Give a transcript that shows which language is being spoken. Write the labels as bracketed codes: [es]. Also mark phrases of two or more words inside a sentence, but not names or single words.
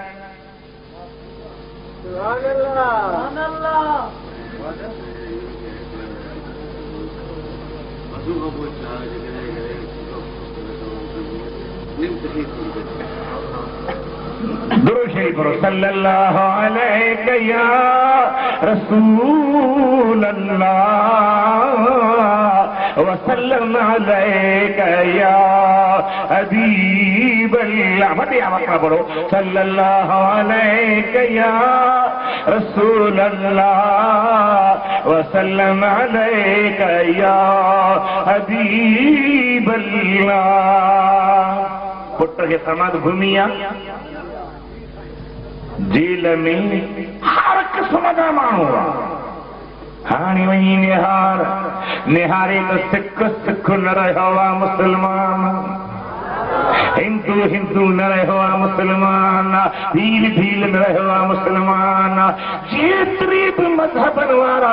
[sd] दुरूद शरीफ पढ़ो [ar] صلى الله عليه يا رسول الله وسلم عليك يا حبيب الله [sd] वॾे आवाज़ सां पढ़ो [ar] صلى الله عليك يا رسول الله وسلم عليك يا حبيب الله [sd] पुट खे समाज घुमी आहे जेल में हर क़िस्म जा माण्हू आहे हाणे वञी निहारे त सिख न रहियो आहे मुस्लमान हिंदू हिंदू न रहियो आहे मुस्लमान भील न रहियो आहे मुस्लमान जेतिरी बि मज़हबनि वारा